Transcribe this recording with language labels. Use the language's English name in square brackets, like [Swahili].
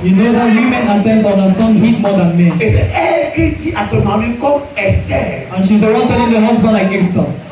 [English] you know that women at times understand heat more than men. [French] Et c'est elle qui dit à ton mari comme Esther. [English] And she's the one telling the husband like Esther.